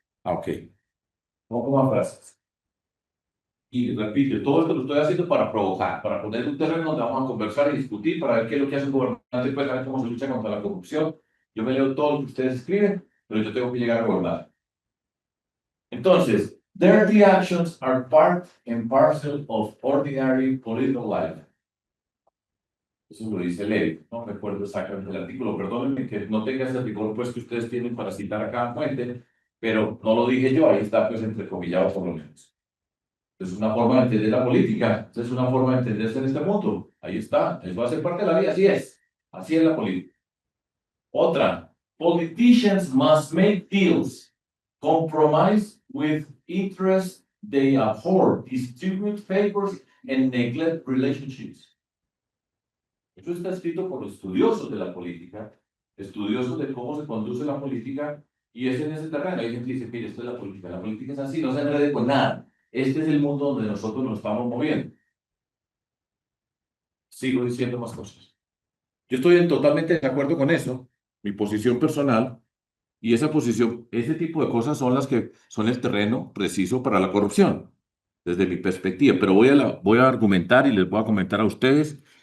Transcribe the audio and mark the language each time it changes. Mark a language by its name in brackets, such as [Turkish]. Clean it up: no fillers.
[Spanish] Ok. Pongo más frases. Y repito, todo esto lo estoy haciendo para provocar, para poner un terreno donde vamos a conversar y discutir, para ver qué es lo que hace un gobernante, pues, a ver cómo se lucha contra la corrupción. Yo me leo todo lo que ustedes escriben, pero yo tengo que llegar a gobernar. Entonces, [English] Dirty actions are part and parcel of ordinary political life. [Spanish] Eso lo dice Levi, no recuerdo exactamente el artículo, perdónenme que no tenga ese artículo pues que ustedes tienen para citar a cada fuente, pero no lo dije yo, ahí está pues entrecomillado por lo menos. Es una forma de entender la política, es una forma de entenderse en este mundo, ahí está, eso hace parte de la vida, así es la política. Otra, [English] politicians must make deals, compromise with interests they abhor, distribute favors and neglect relationships. [Spanish] Eso está escrito por estudiosos de la política, estudiosos de cómo se conduce la política, y es en ese terreno. Hay gente que dice, mire, esto es la política es así, no se enrede con nada. Este es el mundo donde nosotros nos estamos moviendo. Sigo diciendo más cosas. Yo estoy totalmente de acuerdo con eso, mi posición personal, y esa posición, ese tipo de cosas son las que son el terreno preciso para la corrupción, desde mi perspectiva, pero voy a argumentar y les voy a comentar a ustedes.